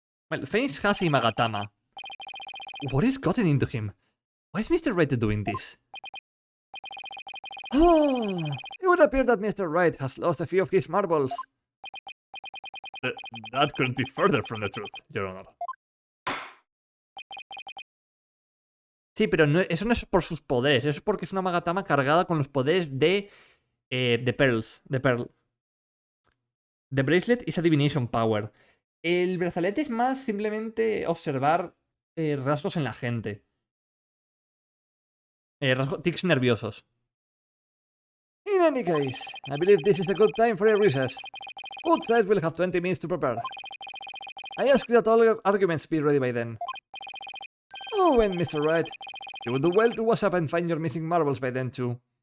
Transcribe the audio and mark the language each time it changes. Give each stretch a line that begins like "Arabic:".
English: Well, Phoenix has Imagatama. What has gotten into him? Why is Mr. Wright doing this? Oh, it would appear that Mr. Wright has lost a few of his marbles. That couldn't be further from the truth, Your Honor.
Spanish: Sí, pero no, eso no es por sus poderes, eso es porque es una Magatama cargada con los poderes de Pearls, de Pearl.
English: The Bracelet is a Divination Power.
Spanish: El brazalete es más simplemente observar rasgos en la gente. Tics nerviosos.
English: In any case, I believe this is a good time for a recess. Both sides will have 20 minutes to prepare. I ask that all arguments be ready by then. Oh, and Mr. Wright, you would do well to wash up and find your missing marbles by then too.